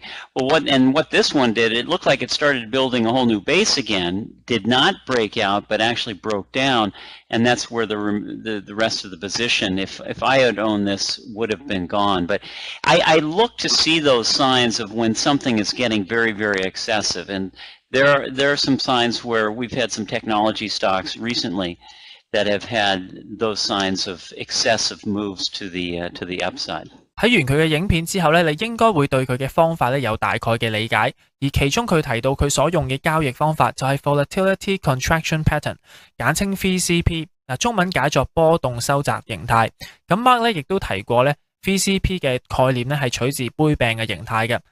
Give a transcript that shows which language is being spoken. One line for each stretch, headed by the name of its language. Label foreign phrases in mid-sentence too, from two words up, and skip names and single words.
English: Well, what this one did, it looked like it started building a whole new base again, did not break out, but actually broke down, and that's where the rest of the position, if I had owned this, would have been gone. But I look to see those signs of when something is getting very, very excessive, and there are some signs where we've had some technology stocks recently that have had those signs of excessive moves to the upside.
Cantonese: 睇完佢嘅影片之後咧，你應該會對佢嘅方法咧有大概嘅理解，而其中佢提到佢所用嘅交易方法就係
English: Volatility Contraction Pattern，
Cantonese: 簡稱 VCP， 中文解作波動收窄形態。咁 Mark 咧亦都提過咧 VCP 嘅概念咧係取自杯柄嘅形態嘅。